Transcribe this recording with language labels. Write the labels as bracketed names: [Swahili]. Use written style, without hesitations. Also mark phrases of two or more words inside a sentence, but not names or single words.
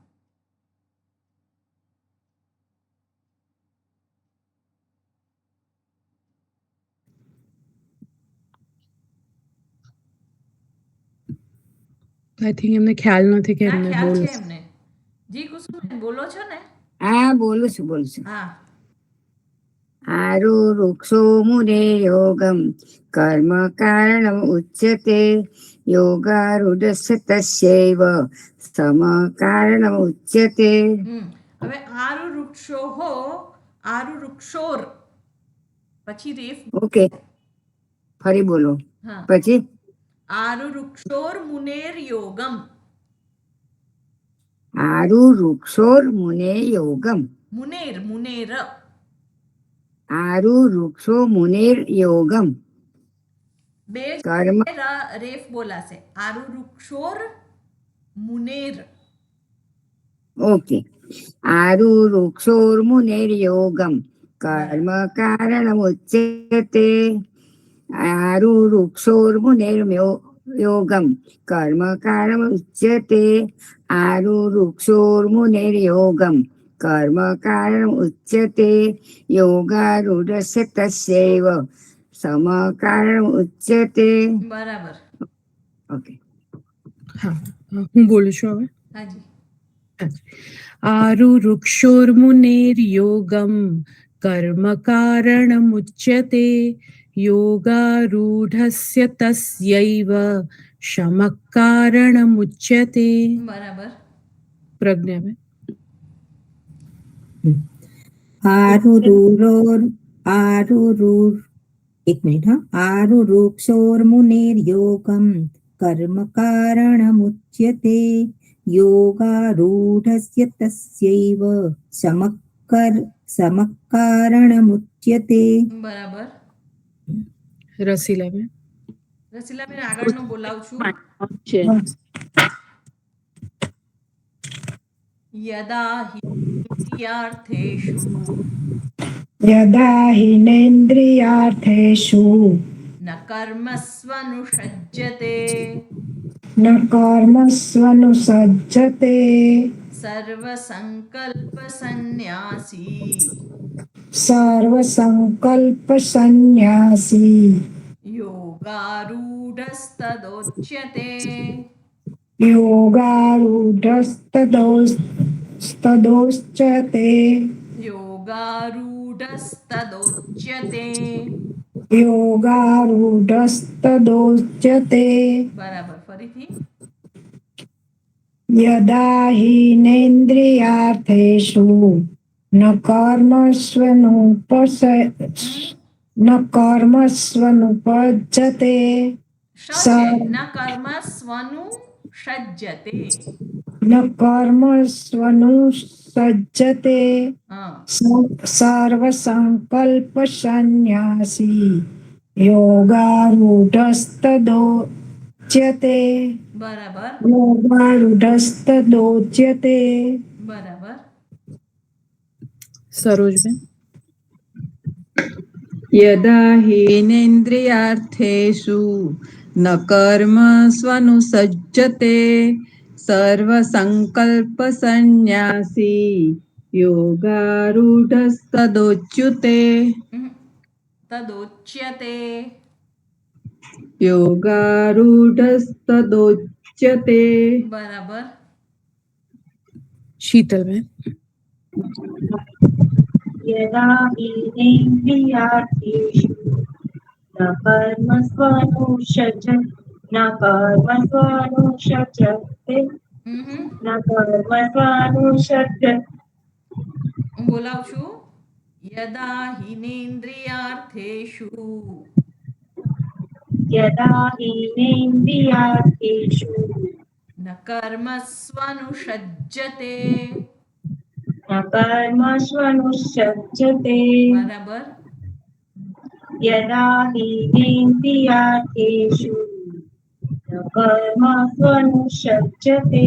[English] I think [Gujarati] એમને ખ્યાલ નથી કે ના એમને ખ્યાલ બોલો. છે એમને. જી કુસુમબેન બોલો છો ને? હા બોલું છું. હા. [Sanskrit] आरुरुक्षो मुने योगं कर्म कारणम् उच्यते योगारूढस्य तस्यैव समकारणम् उच्यते. [Gujarati] હવે આરુ વૃક્ષો હો [Sanskrit] આરુ વૃક્ષોર [Gujarati] પછી રેફ. ઓકે ફરી બોલો. હા પછી [Sanskrit] આરુ વૃક્ષોર મુનેર યોગમ. आरुरुक्षोर् मुने योगम. મુનેર મુનેર. आरुरुक्षो मुनेर योगम. [Gujarati] બે [Sanskrit] કર્મ [Gujarati] રેફ બોલાશે. [Sanskrit] આરુ વૃક્ષોર મુનેર. ओके आरुरुक्षोर्मुनेर्योगं कर्म कारणमुच्यते आरुरुक्षोर्मुनेर्योगं कर्म कारणमुच्यते आरुरुक्षोर्मुनेर्योगं कर्म कारणमुच्यते योगारूढस्य तस्यैव समकारणमुच्यते. [Gujarati] બરાબર. ઓકે હા હું બોલું છું હવે. હાજી. [Sanskrit] आरुरुक्षोर्मुनेर्योगं कर्म कारणमुच्यते योगारूढस्य तस्यैव शमः कारणमुच्यते. [Gujarati] બરાબર. પ્રજ્ઞાબેન. એક મિનિટ હા. [Sanskrit] आरुरुक्षोर्मुनेर्योगं कर्म कारणमुच्यते योगारूढस्य तस्यैव समकारणमुच्यते. [Gujarati] બરાબર. રસીલાબેન. રસીલાબેન આગળનું બોલાવું છું. છે [Sanskrit] યદા હિ ઇન્દ્રિયાર્થેષુ यदा हिनेन्द्रियार्थेषु ન કર્મસ્વનુષજ્યતે न कर्मस्वनुसज्जते સર્વસંકલ્પસન્ન્યાસી सर्वसङ्कल्पसन्न्यासी યોગારૂઢસ્તદોચ્યતે. योगारूढस्तदोच्यते યોગારૂઢસ્તદોચ્યતે. योगारूढस्तदोच्यते. [Gujarati] બરાબર. ફરીથી. [Sanskrit] यदा हीनेन्द्रियार्थेषु न कर्मस्वनुपज्जते ન કર્મ સ્વનું સજ્જતે. न कर्मस्वनुसज्जते [Gujarati] હા [Sanskrit] सर्वसङ्कल्पसन्न्यासी योगारूढस्तदोच्यते. [Gujarati] બરાબર. [Sanskrit] योगारूढस्तदोच्यते. [Gujarati] બરાબર. સરોજબેન. [Sanskrit] यदा हीनेन्द्रियार्थेषु न कर्म स्वनुसज्जते सर्वसङ्कल्पसन्न्यासी योगारूढस्तदोच्युते. તદોચ્યતે. યોગારૂઢસ્તદોચ્યતે. [Gujarati] બરાબર. શીતલબેન. [Sanskrit] यदा इन्द्रियार्थेषु न कर्मस्वनुषज न कर्मस्वनुषजते હમ न कर्मस्वनुषज [Gujarati] હું બોલાવું છું. [Sanskrit] યદા હિનેન્દ્રિયાર્થેષુ यदा इन्द्रियार्थेषु ન કર્મસ્વનુષજ્યતે. न कर्मस्वनुषज्यते [Gujarati] બરાબર. [Sanskrit] यदा इन्द्रियार्थेषु न कर्मस्वनुषज्यते